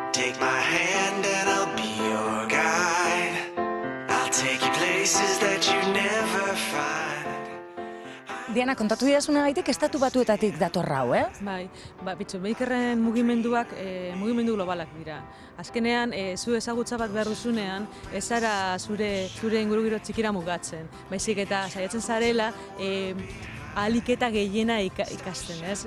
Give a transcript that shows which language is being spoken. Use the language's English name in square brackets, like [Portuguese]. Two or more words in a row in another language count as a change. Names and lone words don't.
[English] take my hand and I'll be your guide. I'll take you places that you never find. [Basque] Diana, kontatu didasunagatik estatu batuetatik dator hau, Bai, makerren mugimenduak mugimendu globalak dira. Azkenean, zu ezagutza bat behar duzunean, ez zara zure ingurugiro txikira mugatzen. Baizik eta saiatzen zarela, ahalik eta gehiena ikasten, ez?